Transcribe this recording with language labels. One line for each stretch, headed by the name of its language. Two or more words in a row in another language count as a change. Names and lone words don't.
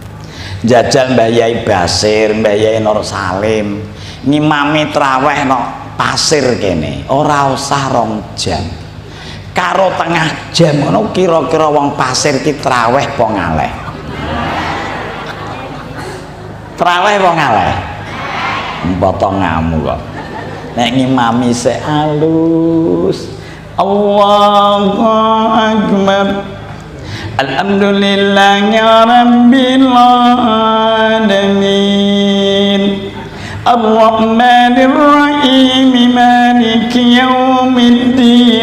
Javanese: Jajal Mbah Yai Basir, Mbah Yai Nur Salim ngimami traweh no pasir kene ora usah 2 jam karo tengah jam ngono kira-kira wong pasir ki traweh apa ngaleh traweh apa ngaleh potongamu kok nek ngimami sik alus
Arabic: الله أكبر الحمد لله رب العالمين الرحمن الرحيم مالك يوم الدين